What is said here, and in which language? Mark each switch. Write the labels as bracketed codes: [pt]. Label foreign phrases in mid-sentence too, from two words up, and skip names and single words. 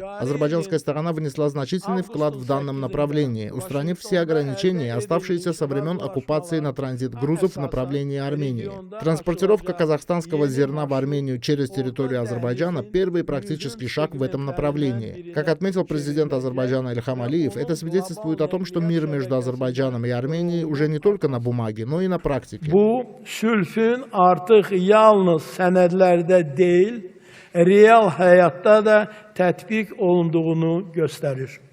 [ru] Азербайджанская сторона внесла значительный вклад в данном направлении, устранив все ограничения, оставшиеся со времен оккупации на транзит грузов в направлении Армении. Транспортировка казахстанского зерна в Армению через территорию Азербайджана – первый практический шаг в этом направлении. Как отметил президент Азербайджана Ильхам Алиев, это свидетельствует о том, что мир между Азербайджаном и Арменией уже не только на бумаге, но и на практике. [az] Bu sülhün artıq yalnız sənədlərdə deyil, real həyatda da tətbiq olunduğunu göstərir.